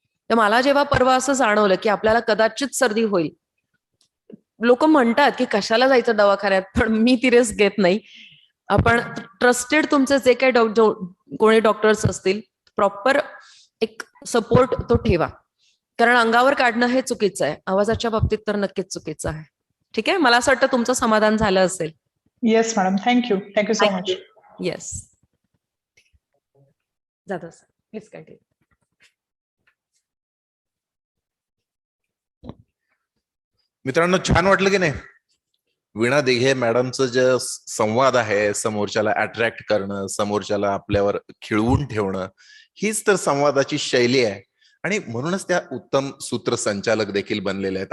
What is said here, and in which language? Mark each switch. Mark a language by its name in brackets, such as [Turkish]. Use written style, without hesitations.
[Marathi] तर मला जेव्हा परवा असं जाणवलं की आपल्याला कदाचित सर्दी होईल, लोक म्हणतात की कशाला जायचं दवाखान्यात, पण मी ती रिस्क घेत नाही. आपण ट्रस्टेड तुमचे जे काही कोणी डॉक्टर्स असतील, प्रॉपर एक सपोर्ट तो ठेवा, कारण अंगावर काढणं हे चुकीचं आहे. आवाजाच्या बाबतीत तर नक्कीच चुकीचं आहे. ठीक आहे. मला असं वाटतं तुमचं समाधान झालं असेल. [English] Yes madam, thank you so much. Yes, Jadhav sir please continue. [Marathi] मित्रांनो, छान वाटलं की नाही? वीणा दिघे मॅडमचं जे संवाद आहे, समोरच्याला अट्रॅक्ट करणं, समोरच्याला आपल्यावर खिळवून ठेवणं, हीच तर संवादाची शैली आहे. आणि म्हणूनच त्या उत्तम सूत्रसंचालक देखील बनलेले आहेत.